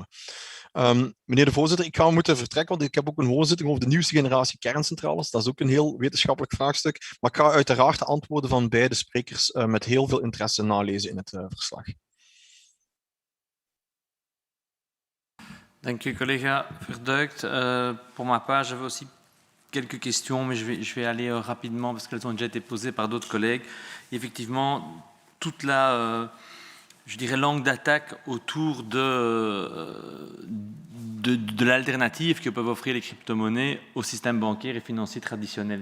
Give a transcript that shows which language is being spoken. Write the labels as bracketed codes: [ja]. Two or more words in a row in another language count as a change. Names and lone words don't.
[nl] Meneer de voorzitter, ik ga moeten vertrekken, want ik heb ook een hoorzitting over de nieuwste generatie kerncentrales. Dat is ook een heel wetenschappelijk vraagstuk, maar ik ga uiteraard de antwoorden van beide sprekers met heel veel interesse nalezen in het verslag. Dank u, collega Verduikt. [fr] Pour ma part, j'avais aussi quelques questions, mais je vais aller rapidement parce qu'elles ont déjà été posées par d'autres collègues. Effectivement, toute la, je dirais, langue d'attaque autour de l'alternative que peuvent offrir les crypto-monnaies au système bancaire et financier traditionnel.